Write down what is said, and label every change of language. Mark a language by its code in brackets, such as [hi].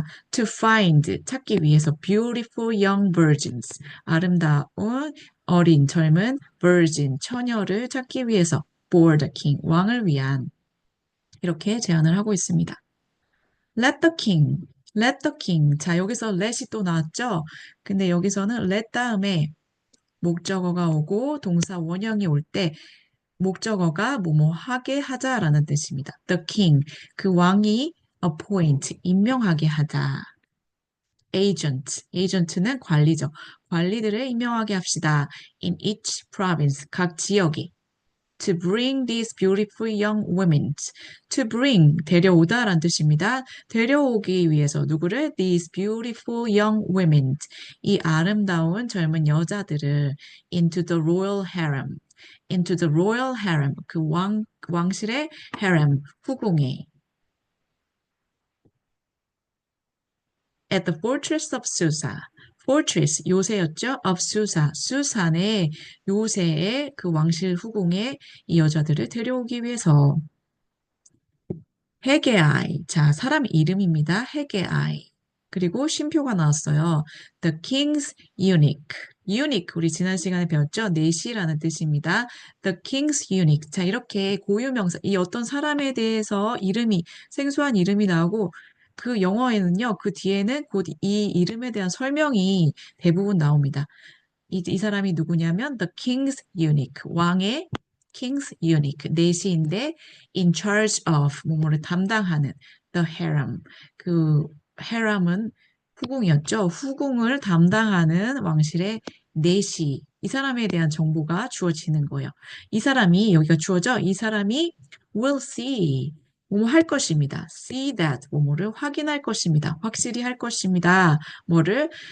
[en] to find, [ko] 찾기 위해서 [en] beautiful young virgins. [ko] 아름다운 어린 젊은 virgin 처녀를 찾기 위해서 [en] for the king [ko] 왕을 위한 이렇게 제안을 하고 있습니다. [en] Let the king, let the king. [ko] 자, 여기서 let이 또 나왔죠? 근데 여기서는 let 다음에 목적어가 오고 동사 원형이 올 때 목적어가 뭐뭐 하게 하자라는 뜻입니다. [en] The king, [ko] 그 왕이 appoint, 임명하게 하자. agent는 관리죠. 관리들을 임명하게 합시다. [en] in each province, [ko] 각 지역에. [en] to bring these beautiful young women. [ko] to bring, 데려오다라는 뜻입니다. 데려오기 위해서 누구를? [en] these beautiful young women. [ko] 이 아름다운 젊은 여자들을 [en] into the royal harem. into the royal harem. [ko] 그 왕실의 harem, 후궁에. [en] at the fortress of Susa. fortress, [ko] 요새였죠? [en] of Susa, [ko] 수산의 요새의 그 왕실 후궁에 이 여자들을 데려오기 위해서 헤게아이, 자, 사람 이름입니다. 헤게아이. 그리고 쉼표가 나왔어요. [en] The king's eunuch. [ko] eunuch, 우리 지난 시간에 배웠죠? 내시라는 뜻입니다. [en] The king's eunuch. [ko] 자, 이렇게 고유명사, 이 어떤 사람에 대해서 이름이, 생소한 이름이 나오고 그 영어에는요, 그 뒤에는 곧 이 이름에 대한 설명이 대부분 나옵니다. 이 사람이 누구냐면 [en] the king's eunuch, [ko] 왕의 king's eunuch, 내시인데 [en] in charge of, [ko] 뭐뭐를 담당하는 the harem, 그 harem은 후궁이었죠. 후궁을 담당하는 왕실의 내시, 이 사람에 대한 정보가 주어지는 거예요. 이 사람이, 여기가 주어져, 이 사람이 [en] will see, [ko] 뭐뭐 할 것입니다. [en] see that, [ko] 뭐뭐를 확인할 것입니다. 확실히 할 것입니다. 뭐를?